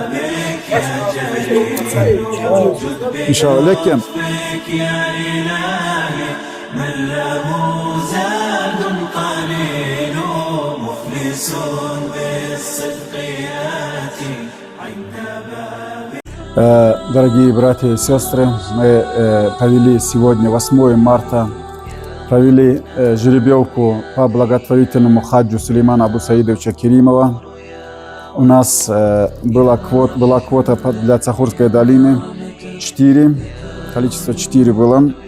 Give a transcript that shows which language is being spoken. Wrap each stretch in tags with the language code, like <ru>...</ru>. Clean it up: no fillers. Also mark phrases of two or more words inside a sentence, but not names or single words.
<ar>ان شاء الله لكن من له زاد قليل مخلص بالصدق ياتي عند</ar> <ru>Дорогие братья и сестры, мы провели сегодня, 8 марта, провели жеребьевку по благотворительному хаджу Сулеймана Абу Саидовича Керимова. У нас была квота для Цахурской долины 4, количество 4 было.</ru>